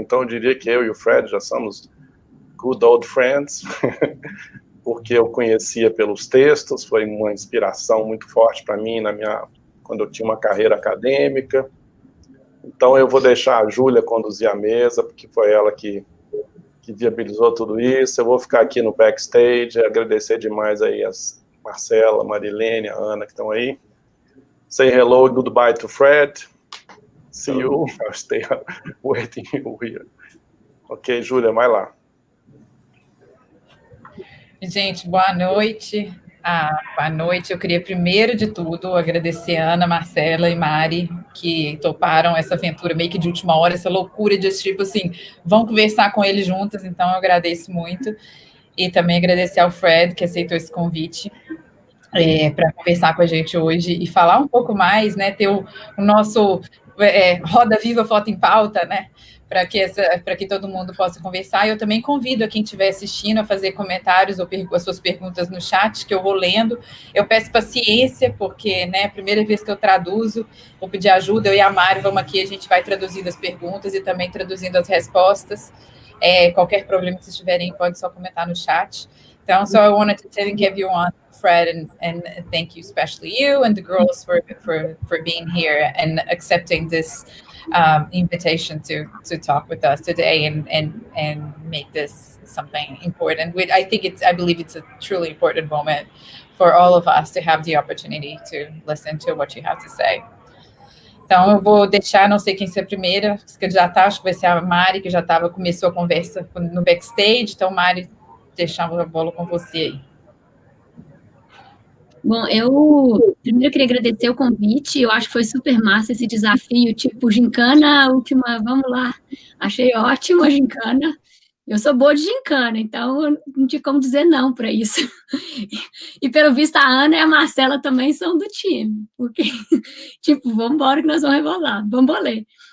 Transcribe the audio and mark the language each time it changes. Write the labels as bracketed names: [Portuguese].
[Portuguese] Então, eu diria que eu e o Fred já somos [English] good old friends, [Portuguese] porque eu conhecia pelos textos, foi uma inspiração muito forte para mim quando eu tinha uma carreira acadêmica. Então, eu vou deixar a Júlia conduzir a mesa, porque foi ela que viabilizou tudo isso. Eu vou ficar aqui no backstage, agradecer demais aí as Marcela, Marilene, a Ana que estão aí. [English] Say hello and goodbye to Fred. See you. I'll stay waiting here. Ok, Júlia, [Portuguese] vai lá. Gente, boa noite. Boa noite. Eu queria, primeiro de tudo, agradecer a Ana, Marcela e Mari, que toparam essa aventura meio que de última hora, essa loucura de tipo assim, vão conversar com eles juntas, então eu agradeço muito. E também agradecer ao Fred, que aceitou esse convite para conversar com a gente hoje e falar um pouco mais, né, ter o nosso Roda Viva Foto em Pauta, né, para que todo mundo possa conversar. E eu também convido a quem estiver assistindo a fazer comentários ou as suas perguntas no chat, que eu vou lendo. Eu peço paciência, porque, né, primeira vez que eu traduzo, vou pedir ajuda, eu e a Mari vamos aqui, a gente vai traduzindo as perguntas e também traduzindo as respostas. Qualquer problema que vocês tiverem, pode só comentar no chat. Então, [English] so I wanted to thank everyone, Fred, and thank you, especially you and the girls for being here and accepting this invitation to talk with us today and make this something important. I believe it's a truly important moment for all of us to have the opportunity to listen to what you have to say. [Portuguese] Então, eu vou deixar, não sei quem ser a primeira, que já tá, acho que vai ser a Mari, que começou a conversa no backstage. Então, Mari, deixar a bola com você aí. Bom, eu primeiro queria agradecer o convite, eu acho que foi super massa esse desafio, tipo, gincana, última, vamos lá, achei ótimo a gincana, eu sou boa de gincana, então não tinha como dizer não para isso, e pelo visto a Ana e a Marcela também são do time, porque, tipo, vamos embora que nós vamos rebolar, bambolê.